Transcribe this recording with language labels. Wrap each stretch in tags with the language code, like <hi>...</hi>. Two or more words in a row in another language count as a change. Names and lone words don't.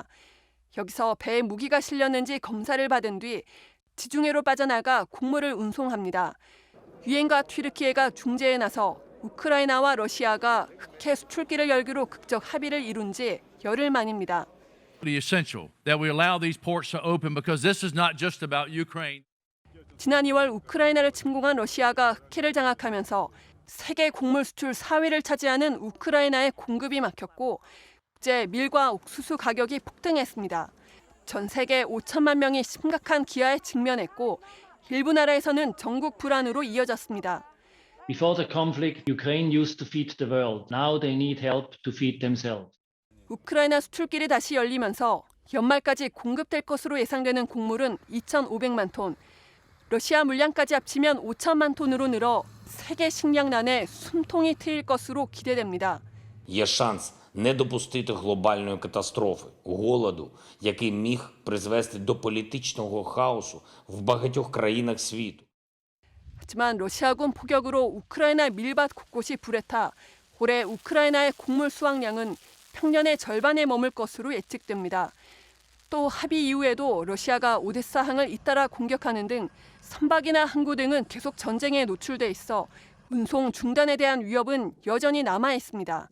<ko>여기서 배에 무기가 실렸는지 검사를 받은 뒤 지중해로 빠져나가 곡물을 운송합니다. 유엔과 튀르키예가 중재에 나서 우크라이나와 러시아가 흑해 수출길을 열기로 극적 합의를 이룬 지 열흘 만입니다.</ko> <en>essential that we allow these ports to open because this is not just about Ukraine.</en> <ko>지난 2월 우크라이나를 침공한 러시아가 흑해를 장악하면서 세계 곡물 수출 4위를 차지하는 우크라이나의 공급이 막혔고 국제 밀과 옥수수 가격이 폭등했습니다. 전 세계 5천만 명이 심각한 기아에 직면했고 일부 나라에서는 전국 불안으로 이어졌습니다.</ko> <en>Before the conflict, Ukraine used to feed the world. Now they need help to feed themselves.</en> <ko>우크라이나 수출길이 다시 열리면서 연말까지 공급될 것으로 예상되는 곡물은 2,500만 톤, 러시아 물량까지 합치면 5천만 톤으로 늘어 세계 식량난에 숨통이 트일 것으로 기대됩니다.</ko> <uk>Є шанс не допустити глобальної катастрофи, голоду, який міг призвести до політичного хаосу в багатьох країнах світу.</uk> <ko>하지만 러시아군 포격으로 우크라이나 밀밭 곳곳이 불에 타 올해 우크라이나의 곡물 수확량은 평년의 절반에 머물 것으로 예측됩니다. 또 합의 이후에도 러시아가 오데사항을 잇따라 공격하는 등 선박이나 항구 등은 계속 전쟁에 노출돼 있어 운송 중단에 대한 위협은 여전히 남아 있습니다.</ko>